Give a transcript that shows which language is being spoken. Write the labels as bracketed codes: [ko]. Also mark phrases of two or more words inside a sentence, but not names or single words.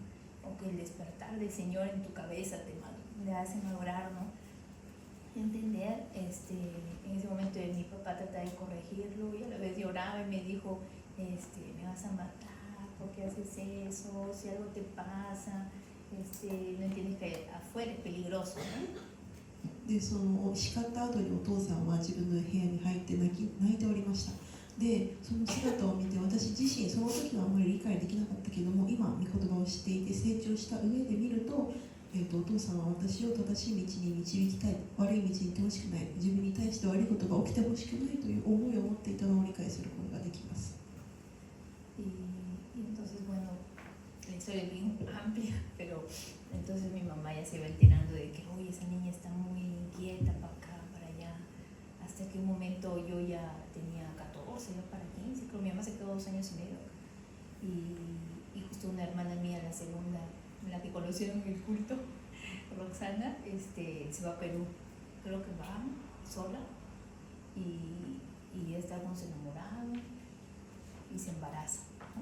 [es] Aunque el despertar del Señor en tu cabeza te hace madurar, ¿no? Entender, en ese momento mi papá trataba de corregirlo y a la vez lloraba y me dijo, me vas a matar, ¿por qué haces eso? Si algo te pasa, no entiendes que afuera es peligroso, ¿no? [ja] でその叱った後にお父さんは自分の部屋に入って泣いておりました。でその姿を見て私自身その時はあまり理解できなかったけども、今御言葉を知っていて成長した上で見ると、お父さんは私を正しい道に導きたい、悪い道に行ってほしくない、自分に対ちで悪いことが起きてほしくないという思いを持っていたのを理解することができます。 [es] Y entonces, bueno, la historia es bien amplia, pero entonces mi mamá ya se iba enterando de que, oye, esa niña está muy inquieta para acá, para allá, hasta que un momento yo ya tenía 14, ya para 15, creo que mi mamá se quedó 2 años y medio, y justo una hermana mía, la segunda, la que conocieron en el culto, Roxana, se va a Perú, creo que va sola, y está con su enamorado, y se embaraza, ¿no?